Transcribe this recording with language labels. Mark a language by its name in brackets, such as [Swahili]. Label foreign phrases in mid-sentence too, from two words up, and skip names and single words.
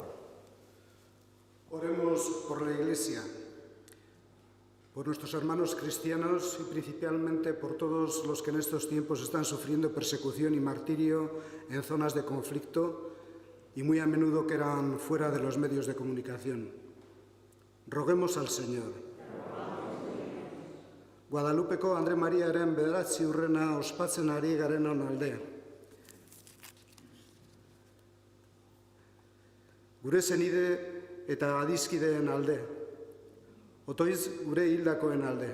[Spanish] Oremos por la Iglesia, por nuestros hermanos cristianos y principalmente por todos los que en estos tiempos están sufriendo persecución y martirio en zonas de conflicto y muy a menudo quedan fuera de los medios de comunicación. Roguemos al Señor. [Basque] Guadalupeko Andre Mariaren 9 urrena ospatzen ari garenon alde. Gure zenide eta adizkideen alde, otoiz gure hildakoen alde.